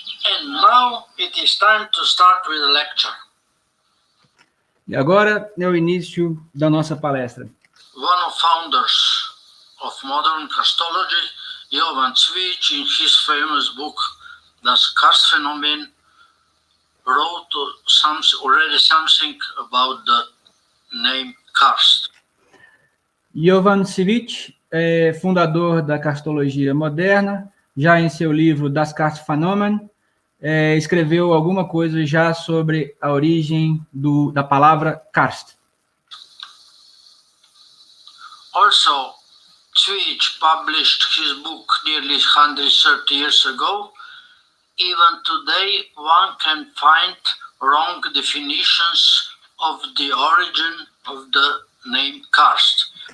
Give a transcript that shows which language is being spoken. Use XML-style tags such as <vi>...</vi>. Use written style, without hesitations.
<en>And now it is time to start with the lecture.</en> <pt>E agora é o início da nossa palestra.</pt> <en>One of founders of modern Karstology, Jovan Cvic, in his famous book Das Karstphänomen, wrote already something about the name karst.</en> <pt>Jovan Cvic é fundador da karstologia moderna. Já em seu livro Das Karstphänomen, escreveu alguma coisa já sobre a origem da palavra karst.</pt> <en>Also, Cvic published his book nearly 130 years ago. Even today, one can find wrong definitions of the origin of the name karst.</en>